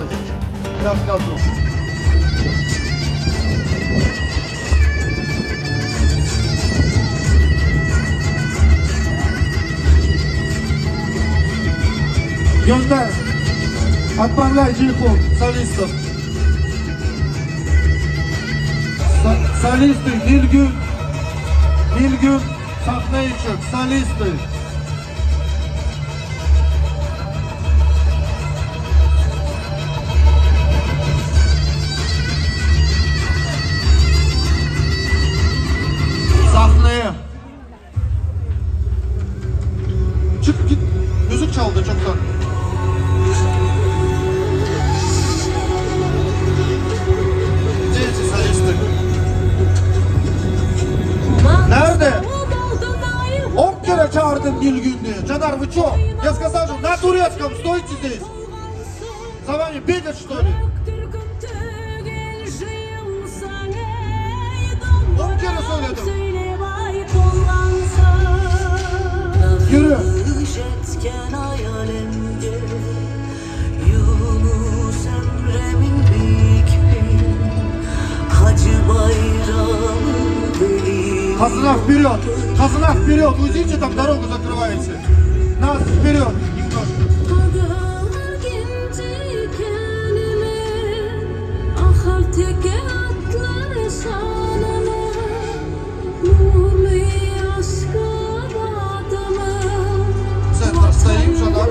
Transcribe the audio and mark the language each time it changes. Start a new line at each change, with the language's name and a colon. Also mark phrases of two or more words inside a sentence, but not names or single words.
Russian: Сейчас готов. Gönder. Отправляй телефон солистов.
Turkish: Солисты Nilgün sahneye çık. Солисты. Sahneye. Çık git. Müzik çaldı çoktan. Nerede? 10 kere çağırdım Nilgün diye.
Russian: Жанар, вы чё? Я сказал же, на турецком, стойте здесь. За вами бегать, что ли?
Turkish: 10 kere söyledim. Yürü.
Russian: Казанах вперед! Казанах вперед! Уйдите, там дорогу закрываете! Нас вперед! Центр стоим, Жанар.